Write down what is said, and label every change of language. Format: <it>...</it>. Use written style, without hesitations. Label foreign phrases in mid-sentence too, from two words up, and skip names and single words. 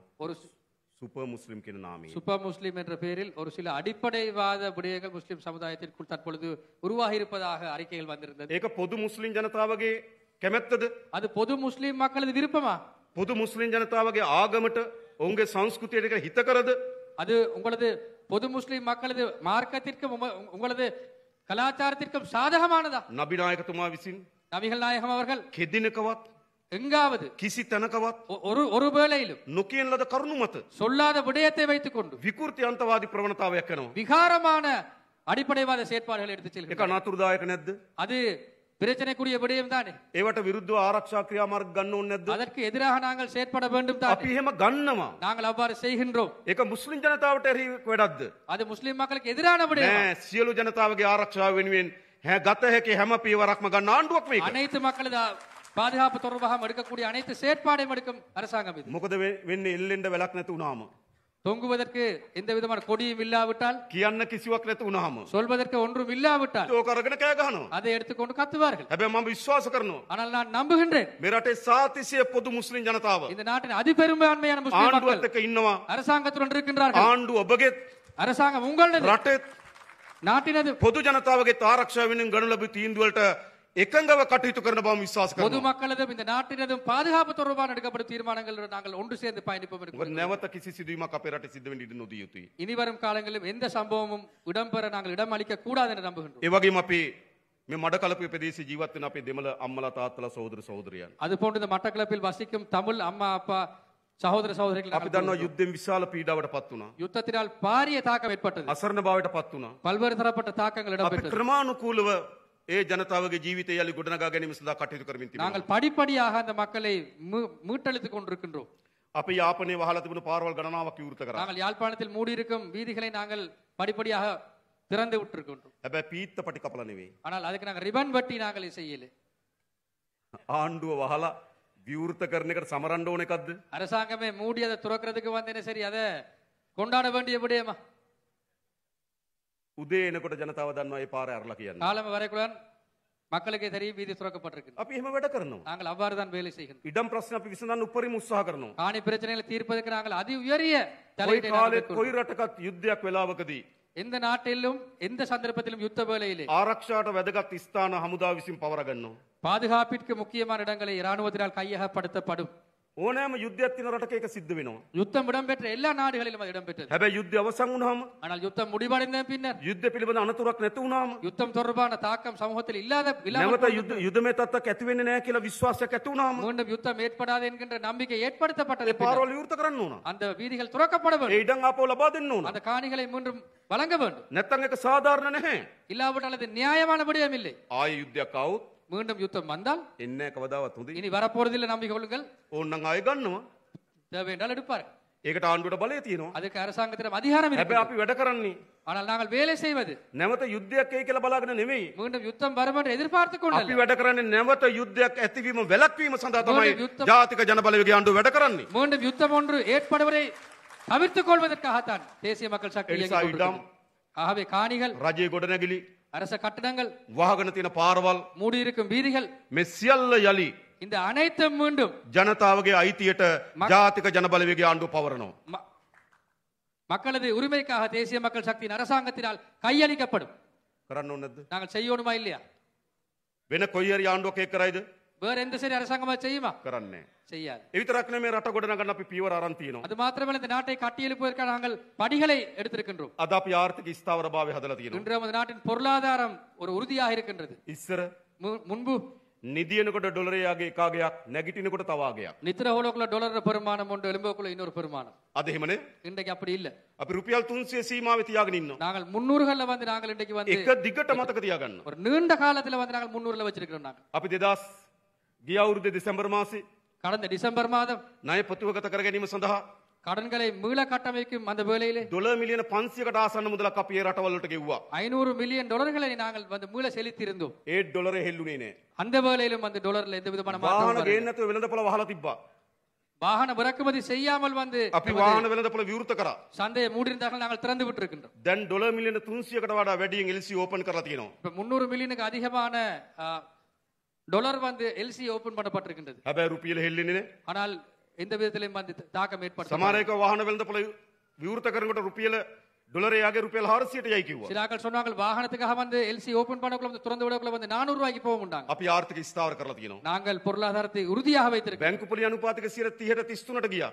<ta>ஒரு</ta> <si>සුපර් මුස්ලිම් කියන නාමයෙන්.</si> <ta>சூப்பர் முஸ்லிம் என்ற பெயரில் ஒரு சில அடிப்படைவாத விடயங்கள் முஸ்லிம் சமுதாயத்திற்குள் தற்பொழுது உருவாகி இருப்பதாக அறிக்கைகள் வந்திருந்தது.</ta> <si>ඒක පොදු මුස්ලිම් ජනතාවගේ කැමැත්තද?</si> <ta>அது பொது முஸ்லிம் மக்களது விருப்பமா?</ta> <si>පොදු මුස්ලිම් ජනතාවගේ ආගමට ඔවුන්ගේ සංස්කෘතියට හිත කරද?</si> <ta>அது உங்களது பொது முஸ்லிம் மக்களது மார்க்கத்திற்கும் உங்களது கலாச்சாரத்திற்கும் சாதகமானதா?</ta> <si>නබිනායකතුමා විසින්</si> <ta>நபிகள் நாயகம் அவர்கள்</ta> <si>කෙදිනකවත්</si> <ta>எங்காவது</ta> <si>කිසි තැනකවත්</si> <ta>ஒரு வேளையிலும்</ta> <si>නොකියන ලද කරුණු මත</si> <ta>சொல்லாத விடயத்தை வைத்துக் கொண்டு</ta> <si>විකෘති අන්තවාදී ප්‍රවණතාවයක් කරනවා.</si> <ta>விகாரமான அடிப்படைவாத செயற்பாடுகளை எடுத்துச்</ta> <si>ඒක</si> <ta>செல்கிறார்.</ta> <si>අනතුරුදායක නැද්ද?</si> <ta>அது பிரச்சனைக்குரிய விடயம் தானே.</ta> <si>ඒවට විරුද්ධව ආරක්ෂා ක්‍රියාමාර්ග ගන්න ඕනේ නැද්ද?</si> <ta>அதற்கு எதிராக நாங்கள் செயற்பட வேண்டும் தானே.</ta> <si>අපි එහෙම ගන්නවා.</si> <ta>நாங்கள் அவ்வாறு செய்கின்றோம்.</ta> <si>ඒක මුස්ලිම් ජනතාවට එරෙහි වැඩක්ද?</si> <ta>அது முஸ்லிம் மக்களுக்கு எதிரான விடயம்.</ta> <si>නෑ, සියලු ජනතාවගේ ආරක්ෂාව වෙනුවෙන් ගත හැකි හැම පියවරක්ම ගන්න ආණ්ඩුවක් මේක.</si> <ta>அனைத்து மக்களது பாதுகாப்பு தொடர்பாக எடுக்கக்கூடிய அனைத்து செயற்பாடையும் எடுக்கும் அரசாங்கம் இது.</ta> <si>මොකද වෙන්නේ එල්ලෙන්න වැලක් නැති වුණාම?</si> <ta>தொங்குவதற்கு எந்த விதமான கொடியும் இல்லாவிட்டால்,</ta> <si>කියන්න කිසිවක් නැති වුණාම</si> <ta>சொல்வதற்கு ஒன்றும் இல்லாவிட்டால்</ta> <si>ඒක අරගෙන කෑ ගහනවා.</si> <ta>அதை எடுத்துக்கொண்டு கத்துவார்கள்.</ta> <si>හැබැයි මම විශ්වාස කරනවා</si> <ta>ஆனால் நான் நம்புகின்றேன்,</ta> <si>මේ රටේ සාතිසිය පොදු මුස්ලිම් ජනතාව</si> <ta>இந்த நாட்டின் அதிபெரும்பான்மையான முஸ்லிம் மக்கள்</ta> <si>ආණ්ඩුවත් එක්ක ඉන්නවා.</si> <ta>அரசாங்கத்துடன் இருக்கின்றார்கள்.</ta> <si>ආණ්ඩුව ඔබගේ</si> <ta>அரசாங்கம் உங்களது</ta> <si>රටේ</si> <ta>நாட்டினது</ta> <si>පොදු ජනතාවගේ ආරක්ෂාව වෙනුවෙන් ගනු ලැබූ තීන්දුවලට එකඟව කටයුතු කරන බව විශ්වාස</si> <ta>பொது</ta> <si>කරනවා.</si> <ta>மக்களதும் இந்த நாட்டினதும் பாதுகாப்பு தொடர்பான எடுக்கப்படும் தீர்மானங்கள் நாங்கள் ஒன்று சேர்ந்து பயணிப்போம்.</ta> <si>මොකද නැවත කිසි සිදුවීමක් අපේ රටේ සිද්ධ වෙන්න ඉඩ නොදිය යුතුයි.</si> <ta>இனி வரும் காலங்களிலும் எந்த சம்பவமும் இடம்பெற நாங்கள் இடம் அளிக்க கூடாது என்று நம்புகின்றோம்.</ta> <si>ඒ වගේම අපි මේ මඩකලපුවේ ප්‍රදේශයේ ජීවත් වෙන අපේ දෙමළ අම්මලා තාත්තලා සහෝදර සහෝදරියන්.</si> <ta>அதுபோன்று இந்த மட்டக்களப்பில் வசிக்கும் தமிழ் அம்மா அப்பா சகோதர சகோதரிகள்</ta> <si>අපි දන්නවා යුද්ධෙන් විශාල පීඩාවට පත් වුණා.</si> <ta>யுத்தத்தினால் பாரிய தாக்கம் ஏற்பட்டது.</ta> <si>අසරණ භාවයට පත් වුණා.</si> <ta>பல்வேறு தரப்பட்ட தாக்கங்கள்</ta> <si>අපි</si> <ta>இடம்பெற்றது.</ta> <si>ක්‍රමානුකූලව ඒ ජනතාවගේ ජීවිතය යලි ගොඩනගා ගැනීම සඳහා කටයුතු කරමින් තිබෙනවා.</si> <ta>நாங்கள் படிப்படியாக அந்த மக்களை மீட்டெழுத்துக் கொண்டிருக்கின்றோம்.</ta> <si>අපි යාපනයේ වහලා තිබුණු පාරවල් ගණනාවක් විවෘත කරා.</si> <ta>நாங்கள் யாழ்ப்பாணத்தில் மூடியிருக்கும் வீதிகளை நாங்கள் படிப்படியாக திறந்து விட்டிருக்கின்றோம்.</ta> <si>හැබැයි පීත්ත පටි කපලා නෙවෙයි.</si> <ta>ஆனால் அதுக்கு நாங்கள் ரிபன் வெட்டி நாங்கள் செய்யல.</ta> <si>ආණ්ඩුව වහලා විවෘත කරන එකට සමරන්න ඕන එකක්ද?</si> <ta>அரசாங்கமே மூடி அதை துறக்கிறதுக்கு வந்தேனே சரி, அதை கொண்டாட வேண்டிய விடயமா?</ta> <si>උදේ එනකොට ජනතාව දන්නවා මේ පාර ඇරලා කියන්නේ.</si> <ta>காலம் வரைக்குடன் மக்களுக்கே தெரியும் வீதி துறக்கப்பட்டிருக்கு.</ta> <si>අපි එහෙම වැඩ කරනවා.</si> <ta>நாங்கள் அவ்வாறு தான் வேலை செய்கின்றோம்.</ta> <si>ඉඩම් ප්‍රශ්න අපි විසඳන්න උපරිම උත්සාහ කරනවා.</si> <ta>காணி பிரச்சனைகளை தீர்ப்பதற்கு நாங்கள் அதி உயரிய</ta> <si>කොයි</si> <ta>தலையீட்டை நாங்கள்</ta> <si>කාලෙත්</si> <ta>மேற்கொள்கிறோம்.</ta> <si>කොයි රටකත් යුද්ධයක් වෙලාවකදී</si> <ta>எந்த நாட்டிலும் எந்த சந்தர்ப்பத்திலும் யுத்த வேளையிலே</ta> <si>ආරක්ෂාට වැදගත් ස්ථාන හමුදාව විසින් පවර ගන්නවා.</si> <ta>பாதுகாப்பிற்கு முக்கியமான இடங்களை இராணுவத்தினால் கையகப்படுத்தப்படும்.</ta> <si>ඕනෑම යුද්ධයක් තියෙන රටක ඒක සිද්ධ වෙනවා.</si> <ta>யுத்தம் இடம்பெற்ற எல்லா நாடுகளிலும் அது இடம்பெற்றது.</ta> <si>හැබැයි යුද්ධය අවසන් වුණාම,</si> <ta>ஆனால் யுத்தம் முடிவடைந்த பின்னர்</ta> <si>යුද්ධ පිළිබඳ අනතුරක් නැති වුණාම,</si> <ta>யுத்தம் தொடர்பான தாக்கம் சமூகத்தில்</ta> <si>නැවත යුද්ධමය තත්ත්වයක් ඇති වෙන්නේ නැහැ කියලා විශ්වාසයක් ඇති වුණාම</si> <ta>மீண்டும் யுத்தம் ஏற்படாது என்கின்ற நம்பிக்கை ஏற்படுத்தப்பட்டது.</ta> <si>ඒ පාරවල් විවෘත කරන්න ඕන.</si> <ta>அந்த வீதிகள் துறக்கப்பட</ta> <si>ඒ</si> <ta>வேண்டும்.</ta> <si>ඉඩම් ආපහු ලබා දෙන්න ඕන.</si> <ta>அந்த காணிகளை மீண்டும் வழங்க வேண்டும்.</ta> <si>නැත්තම් ඒක සාධාරණ නැහැ.</si> <ta>இல்லாவிட்டால் அது நியாயமான விடயம் இல்லை.</ta> <si>ආයෙ යුද්ධයක් ආවොත්</si> <ta>மீண்டும் யுத்தம் வந்தால்</ta> <si>එන්නේ නැහැ කවදාවත් හොඳයි.</si> <ta>இனி வரப்போறதில்லை நம்பிக்கை கொள்ளுங்கள்.</ta> <si>ඕන්නම් ආයෙ ගන්නවා.</si> <ta>தேவை என்றால் எடுப்பார்கள்.</ta> <si>ඒකට ආණ්ඩුවට බලය තියෙනවා.</si> <ta>அதுக்கு அரசாங்கத்திடம் அதிகாரம்</ta> <si>හැබැයි</si> <ta>இருக்கிறது.</ta> <si>අපි වැඩ කරන්නේ</si> <ta>ஆனால் நாங்கள் வேலை செய்வது</ta> <si>නැවත යුද්ධයක් එයි කියලා බලාගෙන නෙමෙයි.</si> <ta>மீண்டும் யுத்தம் வரும் என்று எதிர்பார்த்து</ta> <si>අපි</si> <ta>கொண்டு</ta> <si>වැඩ කරන්නේ නැවත යුද්ධයක් ඇතිවීම වැළැක්වීම සඳහා තමයි යුද්ධ- ජාතික ජනබලවේගයේ ආණ්ඩුව වැඩ කරන්නේ.</si> <ta>மீண்டும் யுத்தம் ஒன்று ஏற்படுவதை தவிர்த்துக் கொள்வதற்காகத்தான் தேசிய மக்கள் சக்தி</ta> <si>එනිසා</si> <ta>இயங்கிக்</ta> <si>ඉඩම්,</si> <ta>கொண்டிருக்கிறது. ஆகவே காணிகள்,</ta> <si>රජයේ ගොඩනැගිලි,</si> <ta>அரச கட்டடங்கள்,</ta> <si>වහගෙන තියෙන පාරවල්</si> <ta>மூடியிருக்கும் வீதிகள்,</ta> <si>මේ සියල්ල යලි</si> <ta>இந்த அனைத்தும் மீண்டும்</ta> <si>ජනතාවගේ අයිතියට ජාතික ජනබලවේගයේ ආණ්ඩුව පවරනවා.</si> <ta>மக்களது உரிமைக்காக தேசிய மக்கள் சக்தியின் அரசாங்கத்தினால் கையளிக்கப்படும்.</ta> <si>කරන්න ඕනේ නැද්ද?</si> <ta>நாங்கள் செய்யணுமா இல்லையா?</ta> <si>වෙන කොයි හරි ආණ්ඩුවක් ඒක කරයිද?</si> <ta>வேற எந்த சரி அரசாங்கமா செய்யுமா?</ta> <si>කරන්නේ නැහැ.</si> <ta>செய்யாது.</ta> <si>ඒ විතරක් නෙමෙයි රට ගොඩනගන්න අපි පියවර අරන් තියෙනවා.</si> <ta>அது மாத்திரமல்ல இந்த நாட்டை கட்டியெழுப்புவதற்காக நாங்கள் படிகளை எடுத்திருக்கின்றோம்.</ta> <si>අද අපි ආර්ථික ස්ථාවරභාවය හදලා තියෙනවා.</si> <ta>இன்று நமது நாட்டின் பொருளாதாரம் ஒரு உறுதியாக இருக்கின்றது.</ta> <si>ඉස්සර</si> <ta>முன்பு</ta> <si>නිදියනකොට ඩොලරයගේ එකාගයක් නැගිටිනකොට තවාගයක්.</si> <ta>நித்திர ஹோலோக்குள்ள டாலர் பெருமானம் உண்டு, எலும்புக்குள்ள இன்னொரு பெருமானம்.</ta> <si>අද එහෙමනේ.</si> <ta>இன்றைக்கு அப்படி இல்ல.</ta> <si>අපි රුපියල් 300 සීමාවේ තියාගෙන ඉන්නවා.</si> <ta>நாங்கள் 300கள்ல வந்து நாங்கள் இன்றைக்கு வந்து</ta> <si>එක දිගට මතක තියාගන්න.</si> <ta>ஒரு நீண்ட காலத்துல வந்து நாங்கள் 300ல வச்சிருக்கிறோம். நாங்கள்</ta> <si>අපි 2000 ගිය අවුරුද්දේ දෙසැම්බර් මාසේ</si> <ta>கடந்த டிசம்பர் மாதம்</ta> <si>ණය ප්‍රතිවගත කර ගැනීම සඳහා</si> <ta>கடன்களை மீள கட்டமைக்கும் அந்த வேளையிலே</ta> <si>ඩොලර් මිලියන 500කට ආසන්න මුදලක් අපි ඒ රටවල් වලට ගෙව්වා.</si> <ta>500 மில்லியன் டாலர்களை நாங்கள் வந்து மீள செலுத்தி இருந்தோம்.</ta> <si>ඒ ඩොලරේ හෙල්ලුනේ නෑ.</si> <ta>அந்த வேளையிலும் அந்த டாலர்ல எந்த விதமான</ta> <si>වාහන</si> <ta>மாற்றமும்</ta> <si>ගේන්න</si> <ta>வரவில்லை.</ta> <si>නැතුව වෙළඳපොළ වහලා තිබ්බා.</si> <ta>வாகன இறக்குமதி செய்யாமல் வந்து</ta> <si>අපි වාහන වෙළඳපොළ විවෘත කරා.</si> <ta>சந்தையை மூடியிருந்தார்கள், நாங்கள் திறந்து விட்டு இருக்கின்றோம்.</ta> <si>දැන් ඩොලර් මිලියන 300කට වඩා වැඩියෙන්</si> <en>LC open</en> <si>කරලා තියෙනවා.</si> <ta>இப்ப 300 மில்லியனுக்கு அதிகமான டாலர் வந்து</ta> <en>LC open</en> <ta>பண்ணப்பட்டிருக்கின்றது.</ta> <si>හැබැයි රුපියල හෙල්ලෙන්නේ නෑ.</si> <ta>ஆனால் எந்த விதத்திலும் வந்து தாக்கம் ஏற்படுத்த</ta> <si>සමහර එක වාහන වෙළඳපොළ විවෘත කරනකොට රුපියල ඩොලරේ යගේ රුපියල් 400ට යයි කිව්වා.</si> <ta>சிலாக்கள் சொன்னாங்க வாகனத்துக்காக வந்து</ta> <en>LC open</en> <ta>பண்ணக்குள்ள வந்து திறந்து விடக்குள்ள வந்து 400 ரூபாய்க்கு போகும்ண்டாங்க.</ta> <si>අපි ආර්ථික ස්ථාවර කරලා තියෙනවා.</si> <ta>நாங்கள் பொருளாதாரத்தை உறுதியாக வைத்திருக்கிறோம்.</ta> <si>බැංකු පොලි අනුපාතික 30ට 33ට ගියා.</si>